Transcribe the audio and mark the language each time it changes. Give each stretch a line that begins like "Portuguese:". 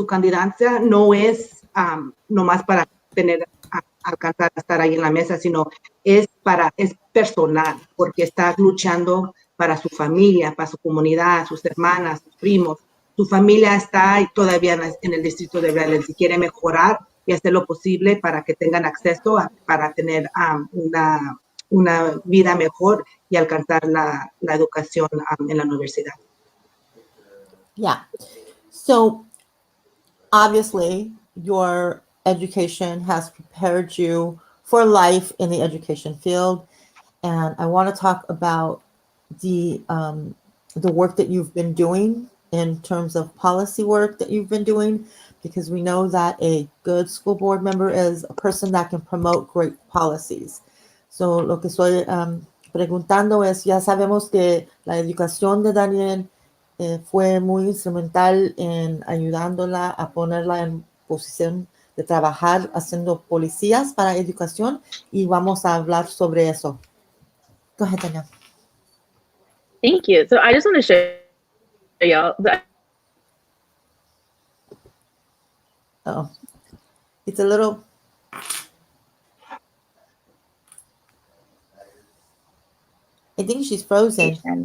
Spanish: Su candidatura no es nomás para alcanzar a estar ahí en la mesa, sino es personal, porque está luchando para su familia, para su comunidad, sus hermanas, sus primos. Su familia está todavía en el distrito de Redlands y quiere mejorar y hacer lo posible para que tengan acceso para tener una vida mejor y alcanzar la educación en la universidad.
English: Yeah. So, obviously, your education has prepared you for life in the education field. And I want to talk about the work that you've been doing in terms of policy work that you've been doing, because we know that a good school board member is a person that can promote great policies.
Spanish: So, lo que estoy preguntando es, ya sabemos que la educación de Danielle fue muy instrumental en ayudándola a ponerla en posición de trabajar haciendo policías para educación, y vamos a hablar sobre eso.
English: Go ahead, Danielle. Thank you. So I just want to show y'all that. Oh, it's a little. I think she's frozen.